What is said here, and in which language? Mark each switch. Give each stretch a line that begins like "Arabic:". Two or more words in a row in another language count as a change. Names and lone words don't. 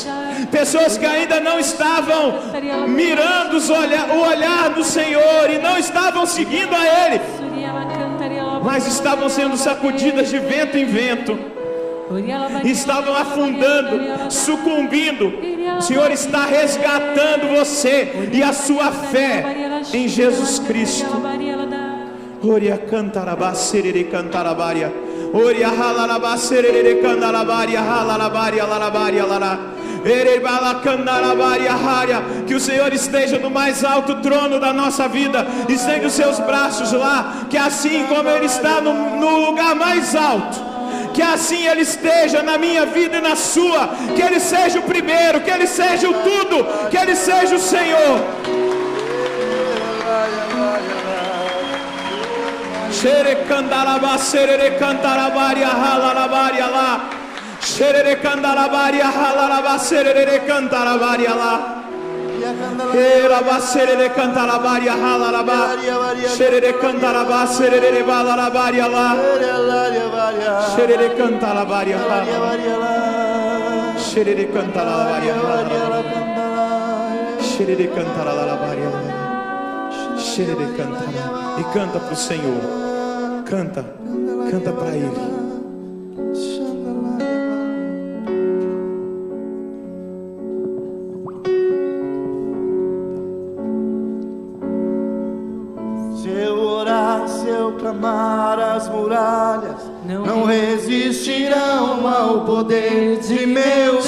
Portuguese: Pessoas que ainda não estavam mirando o olhar do Senhor e não estavam seguindo a Ele, mas estavam sendo sacudidas de vento em vento, estavam afundando, sucumbindo. O Senhor está resgatando você e a sua fé em Jesus Cristo. Oria cantarabá serere cantarabaria. Oria halarabá serere cantarabaria halarabaria larabaria lara. Que o Senhor esteja no mais alto trono da nossa vida. Estende os seus braços lá, que assim como Ele está no lugar mais alto, que assim Ele esteja na minha vida e na sua. Que Ele seja o primeiro, que Ele seja o tudo, que Ele seja o Senhor. Xere candarabá serere cantarabaria halarabaria lá. Xerere candarabaria halaraba serere cantarabaria lá. Era serere cantarabaria halaraba. Xerere cantaraba serere balarabaria lá. Xerere cantarabaria halaraba. Xerere cantarabaria halaraba. Xerere cantarabaria lá. Xerere cantara. E canta para o Senhor. Canta, canta para Ele. Clamar, as muralhas não resistirão ao poder de meu Deus.